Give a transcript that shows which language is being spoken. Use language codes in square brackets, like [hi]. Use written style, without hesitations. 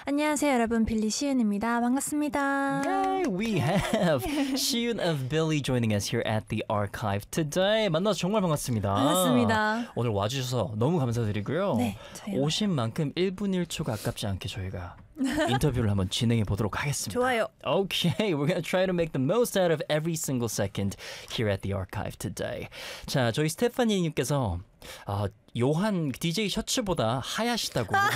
[ko] 안녕하세요, 여러분. 빌리 시윤입니다. 반갑습니다. [en] Yay, we have Siyun of Billy joining us here at the archive today. [ko] 만나서 정말 반갑습니다. 반갑습니다. 오늘 와주셔서 너무 감사드리고요. 네, 오신 만큼 1분 1초가 아깝지 않게 저희가 인터뷰를 한번 진행해 보도록 하겠습니다. 좋아요. [en] Okay, we're gonna try to make the most out of every single second here at the archive today. [ko] 자, 저희 스테파니님께서 요한 DJ 셔츠보다 하얗다고.